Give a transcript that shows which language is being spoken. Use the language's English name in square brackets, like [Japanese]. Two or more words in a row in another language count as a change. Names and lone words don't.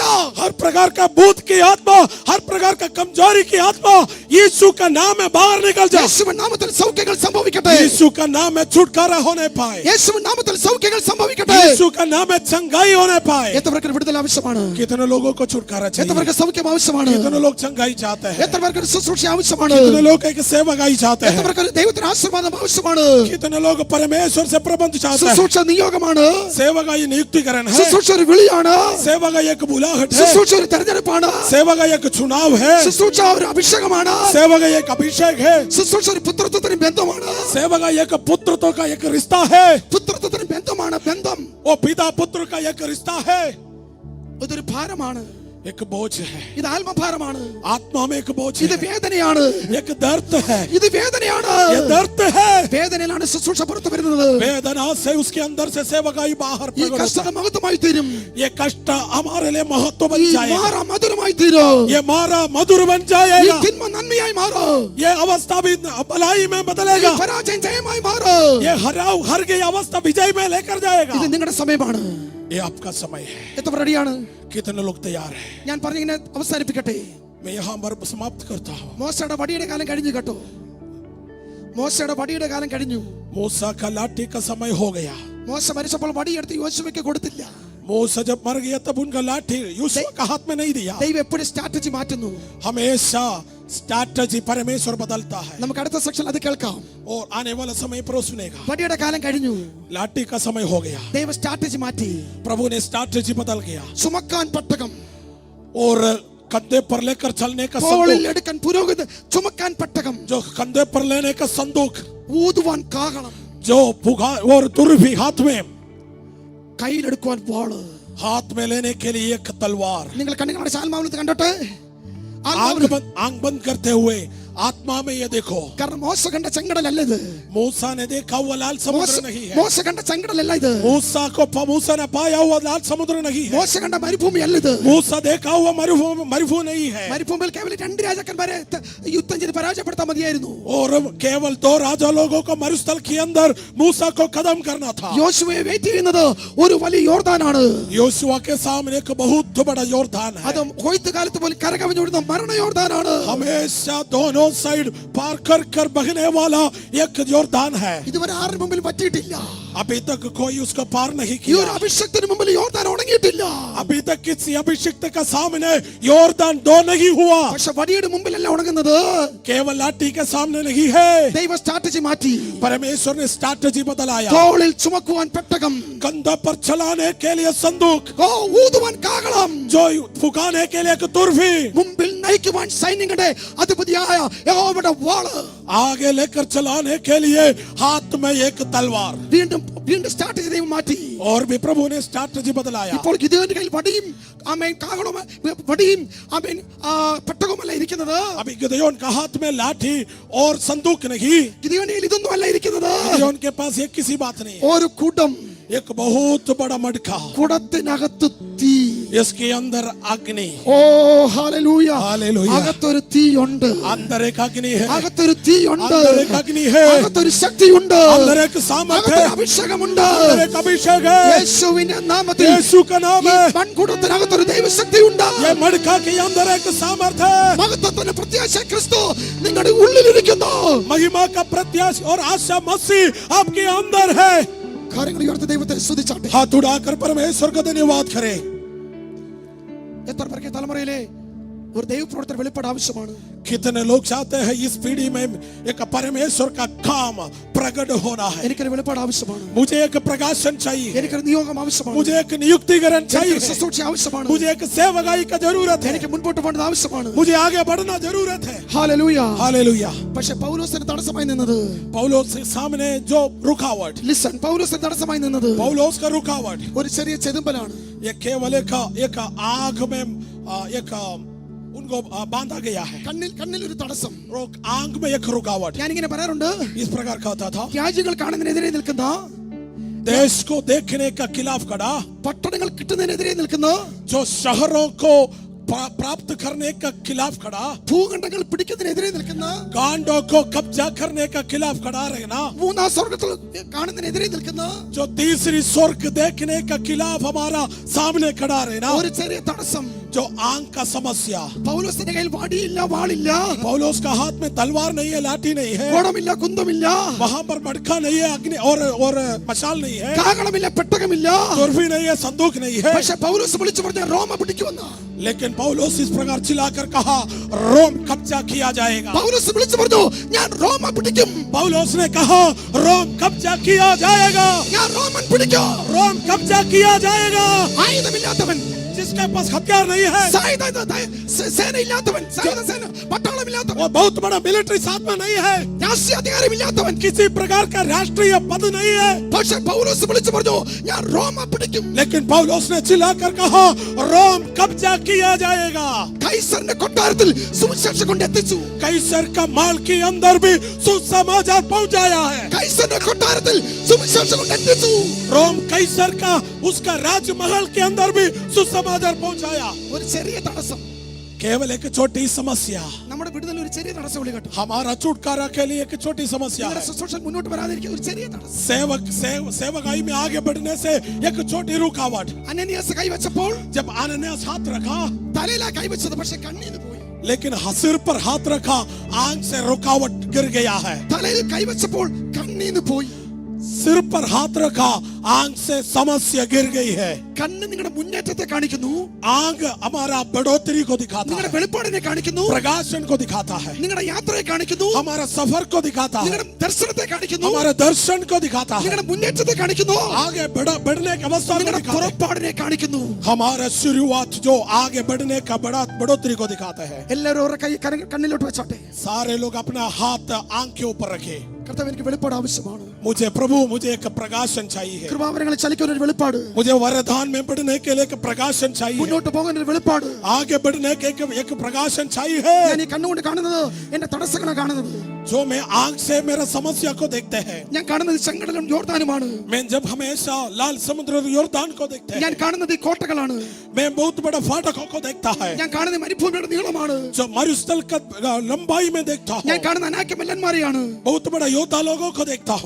[Hindi] हर प्रकार का भूत की आत्मा, हर प्रकार का कमजोरी की आत्मा यीशु का नाम है, बाहर निकल जाओ. [Malayalam] യേശുവിൻ നാമത്തിൽ സൗഖ്യങ്ങൾ സംഭവിക്കട്ടെ. [Hindi] यीशु का नाम है छुटकारा होने पाए. [Malayalam] യേശുവിൻ നാമത്തിൽ സൗഖ്യങ്ങൾ സംഭവിക്കട്ടെ. [Hindi] यीशु का नाम है चंगाई होने पाए. [Malayalam] എത്രവർക്ക് വിടുതൽ ആവശ്യമാണ്? [Hindi] कितने लोगों को छुटकारा चाहिए? [Malayalam] എത്രവർക്ക് സൗഖ്യം ആവശ്യമാണ്? [Hindi] कितने लोग चंगाई चाहते हैं? [Malayalam] എത്രവർക്ക് ശുശ്രൂഷ ആവശ്യമാണ്? [Hindi] कितने लोग एक सेवकाई चाहते हैं? [Malayalam] എത്രവർക്ക് ദൈവത്തിന്റെ ആശീർവാദം ആവശ്യമാണ്? [Hindi] कितने लोग परमेश्वर से प्रबंध चाहते हैं? [Malayalam] ശുശ്രൂഷ നിയോഗമാണ്. [Hindi] सेवकाई नियुक्तिकरण है. [Malayalam] ശുശ്രൂഷ ഒരു വിളിയാണ്. [Hindi] सेवकाई एक बुलाहट है. [Malayalam] ശുശ്രൂഷ ഒരു തെരഞ്ഞെടുപ്പാണ്. [Hindi] सेवकाई एक चुनाव है. [Malayalam] ശുശ്രൂഷ ഒരു അഭിഷേകമാണ്. [Hindi] सेवकाई एक अभिषेक है. [Malayalam] ശുശ്രൂഷ ഒരു പുത്രത്വത്തിന് ബന്ധമാണ്. [Hindi] सेवकाई एक पुत्रत्व का एक रिश्ता है. [Malayalam] പുത്രത്വത്തിന് ബന്ധമാണ്. ബന്ധം [Hindi] वो पिता पुत्र का एक रिश्ता है. [Malayalam] ഇതൊരു ഭാരമാണ്. [Hindi] एक बोझ है. [Malayalam] ഇത് ആത്മഭാരമാണ്. [Hindi] आत्मा में एक बोझ [Malayalam] ഇത് [Hindi] है. [Malayalam] വേദനയാണ്. [Hindi] एक दर्द है. [Malayalam] ഇത് വേദനയാണ്. [Hindi] ये दर्द है. [Malayalam] വേദനയിലാണ് ശുശ്രൂഷ പുറത്തു വരുന്നത്. [Hindi] वेदना से उसके अंदर से सेवकाई बाहर [Malayalam] ഈ [Hindi] प्रकट [Malayalam] കഷ്ടത [Hindi] होता है. [Malayalam] मഹത്വമായി തീരും. [Hindi] ये कष्ट हमारे लिए महत्व बन [Malayalam] ഈ [Hindi] जाएगा. [Malayalam] മാറ മധുരമായി തീരും. [Hindi] ये मारा मधुर बन [Malayalam] ഈ [Hindi] जाएगा. [Malayalam] തിന്മ നന്മയായി മാറും. [Hindi] ये अवस्था भी भलाई में [Malayalam] ഈ [Hindi] बदलेगा. [Malayalam] പരാജയം ജയമായി മാറും. [Hindi] ये हर गई अवस्था विजय में लेकर जाएगा. [Malayalam] ഇത് നിങ്ങളുടെ സമയമാണ്. [Hindi] ये आपका समय है. [Malayalam] എത്ര റെഡിയാണ്? [Hindi] कितने लोग तैयार हैं? [Malayalam] ഞാൻ പറഞ്ഞിങ്ങനെ അവസാനിപ്പിക്കട്ടെ. [Hindi] मैं यहाँ पर समाप्त करता हूँ. [Malayalam] മോശയുടെ വടിയുടെ കാലം കഴിഞ്ഞു കേട്ടോ. മോശയുടെ വടിയുടെ കാലം കഴിഞ്ഞു. [Hindi] मूसा का लाठी का समय हो गया. [Malayalam] മോശ മരിച്ചപ്പോൾ വടിയെടുത്ത് യോശുവയ്ക്ക് കൊടുത്തില്ല. [Hindi] मूसा जब मर गया तब उनका लाठी यूसुफ का हाथ में नहीं दिया. [Malayalam] ദൈവം എപ്പോഴും സ്ട്രാറ്റജി മാറ്റുന്നു. [Hindi] हमेशा स्ट्रैटेजी परमेश्वर बदलता है. [Malayalam] നമുക്ക് അടുത്ത സെക്ഷൻ അത് കേൾക്കാം. [Hindi] और आने वाला समय पर सुनेगा. [Malayalam] വടിയുടെ കാലം കഴിഞ്ഞു. [Hindi] लाठी का समय हो गया. [Malayalam] ദൈവം സ്ട്രാറ്റജി മാറ്റി. [Hindi] प्रभु ने स्ट्रैटेजी बदल गया. [Malayalam] ചുമക്കാൻ പട്ടകം, [Hindi] और कंधे पर लेकर चलने का [Malayalam] തോളിൽ [Hindi] संदूक, [Malayalam] എടുക്കാൻ പുരോഹിത, ചുമക്കാൻ പട്ടകം, [Hindi] जो कंधे पर लेने का संदूक, [Malayalam] ഊതുവാൻ കാഹളം, [Hindi] जो भुगा और तुरभी हाथ में, [Malayalam] കയ്യിലെടുക്കുവാൻ വാള്. [Hindi] हाथ में लेने के लिए एक तलवार. [Malayalam] നിങ്ങൾ കണ്ണുകളുടെ ആത്മാവിൽ കണ്ടോട്ടെ. [Hindi] आंख बंद करते हुए आत्मा में ये देखो. [Malayalam] കാരണം മോശ കണ്ട ചെങ്കടലല്ല ഇത്. [Hindi] मूसा ने देखा हुआ लाल समुद्र नहीं है. [Malayalam] മോശ കണ്ട ചെങ്കടലല്ല ഇത്. [Hindi] मूसा ने पाया हुआ लाल समुद्र नहीं है. [Malayalam] മോശ കണ്ട മരുഭൂമി അല്ല ഇത്. [Hindi] मूसा देखा हुआ मरुभूमि नहीं है. [Malayalam] മരുഭൂമിയിൽ കേവലം 2 രാജാക്കന്മാരെ യുദ്ധം ചെയ്ത് പരാജയപ്പെടുത്താൻ മതിയായിരുന്നു. [Hindi] और केवल 2 राजा लोगों को मरुस्थल के अंदर मूसा को खत्म करना था. [Malayalam] യോശുവയെ വെയിറ്റ് ചെയ്യുന്നത് ഒരു വലിയ യോർദാനാണ്. [Hindi] योशुआ के सामने एक बहुत बड़ा योर्दान है. [Malayalam] അത് കൊയ്ത്ത് കാലത്ത് പോലും കരകവിഞ്ഞൊഴുകുന്ന മരണ യോർദാനാണ്. [Hindi] हमेशा दोनों साइड पार कर कर बहने वाला एक योर्दान है. [Malayalam] ഇതുവരെ ആരുടെ മുമ്പിൽ പറ്റിയിട്ടില്ല. [Hindi] अभी तक कोई उसको पार नहीं [Malayalam] ഈ ഒരു [Hindi] किया. [Malayalam] അഭിഷേകത്തിന് മുമ്പിൽ യോർദാൻ ഉണങ്ങിയിട്ടില്ല. [Hindi] अभी तक किसी अभिषिक्त का सामने योर्दान 2 नहीं हुआ. [Malayalam] പക്ഷെ വടിയുടെ മുമ്പിലല്ല ഉണങ്ങുന്നത്. [Hindi] केवल लाठी के सामने नहीं है. [Malayalam] ദൈവ സ്ട്രാറ്റജി മാറ്റി. [Hindi] परमेश्वर ने स्ट्रैटेजी बदलाया. [Malayalam] തോളിൽ ചുമക്കുവാൻ പെട്ടകം, [Hindi] कंधा पर चलाने के लिए संदूक, [Malayalam] ഊതുവാൻ കാഹളം, [Hindi] जो फुकाने के लिए एक तुरभी, [Malayalam] മുമ്പിൽ നയിക്കുവാൻ സൈന്യങ്ങളുടെ അധിപതിയായ യഹോവയുടെ വാള്, [Hindi] आगे लेकर चलाने के लिए हाथ में एक तलवार. [Malayalam] വീണ്ടും സ്ട്രാറ്റജി ദൈവം മാറ്റി. [Hindi] और भी प्रभु ने स्ट्रैटेजी बदलाया. [Malayalam] ഇപ്പോൾ ഗിദെയോന്റെ കയ്യിൽ വടിയും ആമേൻ കാഹളവും വടിയും ആമേൻ പെട്ടകവുമല്ല ഇരിക്കുന്നത്. [Hindi] अभी गिदयोन का हाथ में लाठी और संदूक नहीं. [Malayalam] ഗിദെയോന്റെ കയ്യിൽ ഇതൊന്നും അല്ല ഇരിക്കുന്നത്. [Hindi] गिदयोन के पास ये किसी बात नहीं है. [Malayalam] ഒരു കൂട്ടം [Hindi] एक बहुत बड़ा मटका, [Malayalam] കുടത്തിനകത്ത് തീ. [Hindi] इसके अंदर अग्नि, [Malayalam] ഓ ഹല്ലേലൂയ. [Hindi] हालेलुया, [Malayalam] അകത്തൊരു തീയുണ്ട്, [Hindi] अंदर एक अग्नि है, [Malayalam] അകത്തൊരു തീയുണ്ട്, [Hindi] अंदर एक अग्नि है, [Malayalam] അകത്തൊരു ശക്തിയുണ്ട്, [Hindi] अंदर एक सामर्थ है, [Malayalam] അകത്തൊരു അഭിഷേകമുണ്ട്. [Hindi] अंदर एक अभिषेक है, [Malayalam] യേശുവിന്റെ നാമത്തിൽ [Hindi] यीशु का नाम [Malayalam] ഈ [Hindi] है, [Malayalam] മൺകുടത്തിനകത്തൊരു ദൈവശക്തിയുണ്ട്. [Hindi] ये मटका के अंदर एक सामर्थ है, [Malayalam] മഹത്വത്തിന്റെ പ്രത്യാശ ക്രിസ്തു നിങ്ങളുടെ ഉള്ളിലിരിക്കുന്നു. [Hindi] महिमा का प्रत्याशा और आशा मसीह आपके अंदर है। [Malayalam] കാര്യങ്ങൾ ഉയർത്തി ദൈവത്തെ സ്തുതിച്ചാട്ടെ. [Hindi] हाथ उड़ाकर परमेश्वर का धन्यवाद करें। [Malayalam] എത്ര പേർക്ക് തലമുറയിലെ ഒരു ദൈവപ്രവർത്തന വെളിപ്പാട് ആവശ്യമാണ്? [Hindi] कितने लोग चाहते हैं इस पीढ़ी में एक परमेश्वर का काम प्रकट होना है। [Malayalam] എനിക്കൊരു വെളിപ്പാട് ആവശ്യമാണ്, [Hindi] मुझे एक प्रकाशन चाहिए, [Malayalam] എനിക്കൊരു നിയോഗം ആവശ്യമാണ്, [Hindi] मुझे एक नियुक्तिकरण चाहिए, [Malayalam] എനിക്കൊരു ശുശ്രൂഷ ആവശ്യമാണ്, [Hindi] मुझे एक सेवकाई का जरूरत है, [Malayalam] എനിക്ക് മുൻപോട്ട് പോകേണ്ടത് ആവശ്യമാണ്. [Hindi] मुझे आगे बढ़ना जरूरत है। [Malayalam] ഹല്ലേലൂയ. [Hindi] हालेलुया। [Malayalam] പക്ഷേ പൗലോസിന് തടസ്സമായി നിന്നത്, [Hindi] पौलुस के सामने जो रुकावट, [Malayalam] ലിസൺ, പൗലോസിന് തടസ്സമായി നിന്നത് [Hindi] पौलुस का रुकावट [Malayalam] ഒരു ചെറിയ ചെതുമ്പലാണ്. [Hindi] ये केवल एक आग में एक उनको बांधा गया है। [Malayalam] കണ്ണിൽ ഒരു തടസ്സം. [Hindi] आंख में एक रुकावट। [Malayalam] ഞാനിങ്ങനെ പറയാറുണ്ട്, [Hindi] इस प्रकार का होता था, [Malayalam] രാജ്യങ്ങൾ കാണുന്നതിനെതിരെ നിൽക്കുന്ന, [Hindi] देश को देखने का खिलाफ खड़ा, [Malayalam] പട്ടണങ്ങൾ കിട്ടുന്നതിനെതിരെ നിൽക്കുന്ന, [Hindi] जो शहरों को प्राप्त करने का खिलाफ खड़ा, [Malayalam] ഭൂഖണ്ഡങ്ങൾ പിടിക്കുന്നതിനെതിരെ നിൽക്കുന്ന, [Hindi] गांडों को कब्जा करने का खिलाफ खड़ा रहना, [Malayalam] മൂന്നാം സ്വർഗത്തിൽ കാണുന്നതിനെതിരെ നിൽക്കുന്ന [Hindi] जो तीसरी स्वर्ग देखने का खिलाफ हमारा सामने खड़ा रहना, [Malayalam] ഒരു ചെറിയ തടസ്സം. [Hindi] जो आंख का समस्या। [Malayalam] പൗലോസിന്റെ കയ്യിൽ വടിയില്ല, വാളില്ല, [Hindi] पौलुस का हाथ में तलवार नहीं है, लाठी नहीं है, [Malayalam] കോടമില്ല, കുന്തമില്ല, [Hindi] वहां पर मटका नहीं है, अग्नि और मशाल नहीं है, [Malayalam] കാഹളമില്ല, പെട്ടകമില്ല. [Hindi] तुरफी नहीं है, संदूक नहीं है। [Malayalam] പക്ഷെ പൗലോസ് വിളിച്ചു പറഞ്ഞ റോമ പിടിക്കുമെന്ന്. [Hindi] लेकिन पौलुस इस प्रकार चिल्लाकर कहा, रोम कब्जा किया जाएगा। [Malayalam] പൗലോസ് വിളിച്ചു പറഞ്ഞു, ഞാൻ റോമ പിടിക്കും, [Hindi] पौलुस ने कहा, रोम कब्जा किया जाएगा, [Malayalam] ഞാൻ റോമൻ പിടിക്കും. [Hindi] रोम कब्जा किया जाएगा। [Malayalam] ആയുധമില്ലാത്തവൻ, [Hindi] जिसके पास हथियार नहीं है, [Malayalam] സേനയില്ലാത്തവൻ, സേന പട്ടാളമില്ലാത്തവൻ, [Hindi] वो बहुत बड़ा मिलिट्री साथ में नहीं है, [Malayalam] രാഷ്ട്രീയ അധികാരമില്ലാത്തവൻ, [Hindi] किसी प्रकार का राष्ट्रीय पद नहीं है। [Malayalam] പക്ഷെ പൗലോസ് വിളിച്ചു പറഞ്ഞു, ഞാൻ റോമ പിടിക്കും. [Hindi] लेकिन पौलुस ने चिल्लाकर कहा, रोम कब्जा किया जाएगा। [Malayalam] കൈസറിന്റെ കൊട്ടാരത്തിൽ സുവിശേഷം കൊണ്ട് എത്തിച്ചു. [Hindi] कैसर का माल के अंदर भी सुसमाचार पहुंचाया है। [Malayalam] കൈസറിന്റെ കൊട്ടാരത്തിൽ സുവിശേഷം കൊണ്ട് എത്തിച്ചു. [Hindi] रोम कैसर का उसका राजमहल के अंदर भी सुसमाचार पहुंचाया। [Malayalam] ഒരു ചെറിയ തടസ്സം, [Hindi] केवल एक छोटी समस्या, [Malayalam] നമ്മുടെ വിടുതൽ ഒരു ചെറിയ തടസ്സം വിളി കേട്ടോ. [Hindi] हमारा छुटकारा के लिए एक छोटी समस्या [Malayalam] നിങ്ങളുടെ [Hindi] है। [Malayalam] ശുശ്രൂഷ മുന്നോട്ട് വരാതിരിക്കുന്ന ഒരു ചെറിയ തടസ്സം. [Hindi] सेवकाई में आगे बढ़ने से एक छोटी रुकावट। [Malayalam] അനനിയാസ് കൈവച്ചപ്പോൾ [Hindi] जब आनन्यास हाथ रखा, [Malayalam] തലയിലാ കൈവച്ചത്, പക്ഷെ കണ്ണീന്ന് പോയി. [Hindi] लेकिन सिर पर हाथ रखा, आंख से रुकावट गिर गया है। [Malayalam] തലയിൽ കൈവച്ചപ്പോൾ കണ്ണീന്ന് പോയി. [Hindi] सिर पर हाथ रखा, आंख से समस्या गिर गई है। [Malayalam] കണ്ണ് നിങ്ങളുടെ മുന്നേറ്റത്തെ കാണിക്കുന്നു, [Hindi] आंख हमारा बढ़ोतरी को दिखाता [Malayalam] നിങ്ങളുടെ [Hindi] है, [Malayalam] വെളിപ്പാടിനെ കാണിക്കുന്നു, [Hindi] प्रकाशन को दिखाता है, [Malayalam] നിങ്ങളുടെ യാത്രയെ കാണിക്കുന്നു, [Hindi] हमारा सफर को दिखाता है, [Malayalam] നിങ്ങളുടെ ദർശനത്തെ കാണിക്കുന്നു, [Hindi] हमारे दर्शन को दिखाता है, [Malayalam] നിങ്ങളുടെ മുന്നേറ്റത്തെ കാണിക്കുന്നു, [Hindi] आगे बढ़ने की अवस्था को [Malayalam] നിങ്ങളുടെ [Hindi] दिखाता है, [Malayalam] പുറപ്പാടിനെ കാണിക്കുന്നു. [Hindi] हमारा शुरुआत जो आगे बढ़ने का बढ़ोतरी को दिखाता है। [Malayalam] എല്ലാവരും അവരുടെ കൈ കണ്ണിലോട്ട് വെച്ചോട്ടെ. [Hindi] सारे लोग अपना हाथ आंख के ऊपर रखे। [Malayalam] കർത്താവ്, എനിക്ക് വെളിപ്പാട് ആവശ്യമാണ്. [Hindi] मुझे प्रभु, मुझे एक प्रकाशन चाहिए, [Malayalam] കൃപാവരങ്ങളെ ചലിക്കുന്ന ഒരു വെളിപ്പാട്, [Hindi] मुझे वरदान में बढ़ने के लिए एक प्रकाशन चाहिए, [Malayalam] മുന്നോട്ട് പോകാൻ ഒരു വെളിപ്പാട്. [Hindi] आगे बढ़ने के एक प्रकाशन चाहिए। [Malayalam] ഞാൻ ഈ കണ്ണുകൊണ്ട് കാണുന്നത് എന്റെ തടസ്സങ്ങളാണ് കാണുന്നത്. [Hindi] जो मैं आंख से मेरा समस्या को देखते हैं, [Malayalam] ഞാൻ കാണുന്നത് ചെങ്കടലും യോർദാനുമാണ്. [Hindi] मैं जब हमेशा लाल समुद्र योर्दान को देखते [Malayalam] ഞാൻ [Hindi] हैं, [Malayalam] കാണുന്നത് ഈ കോട്ടകളാണ്. [Hindi] मैं बहुत बड़ा फाटकों को देखता है, [Malayalam] ഞാൻ കാണുന്നത് മരുഭൂമിയുടെ നീളമാണ്. [Hindi] जो मरुस्थल का लंबाई में देखता हूँ, [Malayalam] ഞാൻ കാണുന്ന അനാക്യമല്ലന്മാരെയാണ്. [Hindi] बहुत बड़ा योद्धा लोगों को देखता हूँ,